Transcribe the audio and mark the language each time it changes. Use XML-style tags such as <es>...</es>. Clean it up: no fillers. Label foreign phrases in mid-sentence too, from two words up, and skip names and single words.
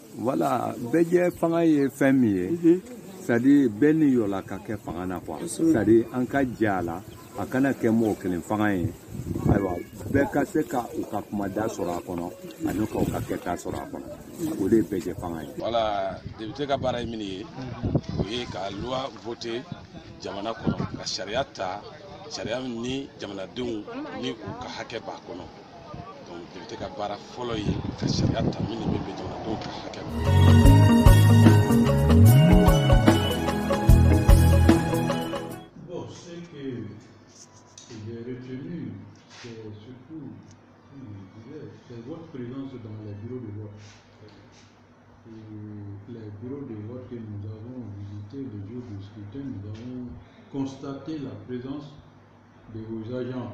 <bm>voilà beje fanga ye fɛn min ye c'est-à-dire bɛɛ ni yɔrɔ ka kɛ fanga na</bm> <fr>quoi c'est-à-dire</fr> <bm>an ka jala a kana kɛ mɔgɔ kelen fanga ye ayiwa bɛɛ ka se ka u ka kumada sɔrɔ a kɔnɔ ani ka u ka kɛta sɔrɔ a kɔnɔ o de ye beje fanga ye voilà député ka baara ye min ye o ye ka</bm> <fr>loi voter</fr> <bm>jamana kɔnɔ ka sariya ta sariya ni jamanadenw ni u ka hakɛ b'a kɔnɔ</bm> <fr>donc député</fr> <bm>ka baara fɔlɔ ye ka sariya ta min bɛ jamanadenw ka hakɛ</bm> <fr>Bon, ce que j'ai retenu, c'est surtout, c'est votre présence dans les bureaux de vote. Et les bureaux de vote que nous avons visités le jour du scrutin, nous avons constaté la présence de vos agents.</fr>